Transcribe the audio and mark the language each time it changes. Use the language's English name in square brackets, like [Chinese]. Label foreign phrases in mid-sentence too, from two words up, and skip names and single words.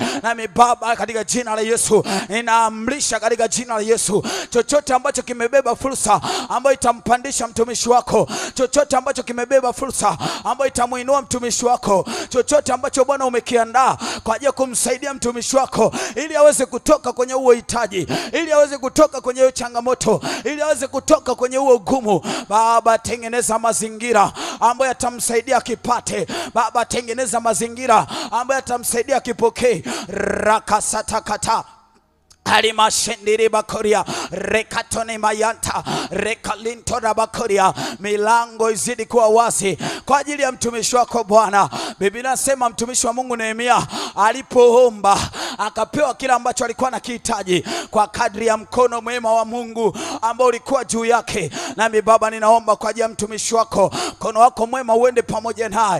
[Swahili] Nami Baba, katika jina la Yesu ninaamrisha katika jina la Yesu, chochote ambacho kimebeba fursa ambayo itampandisha mtumishi wako, chochote ambacho kimebeba fursa ambayo itamuinua mtumishi wako, chochote ambacho Bwana umekiandaa kwa ajili ya kumsaidia mtumishi wako ili aweze kutoka kwenye huo uhitaji, ili aweze kutoka kwenye hiyo changamoto, ili aweze kutoka kwenye huo ugumu. Baba, tengeneza mazingira ambayo yatamsaidia kipate. Baba, tengeneza mazingira ambayo yatamsaidia kipokee. Rakasatakata Halimashendiri bakoria rekatone mayanta rekalintora bakoria. Milango izidi kuwa wazi kwa ajili ya mtumishi wako Bwana. Biblia inasema mtumishi wa Mungu Nehemia alipoomba akapewa kila ambacho alikuwa anakihitaji kwa kadri ya mkono mwema wa Mungu ambao ulikuwa juu yake. Nami Baba, ninaomba kwa ajili ya mtumishi wako, mkono wako mwema uende pamoja naye.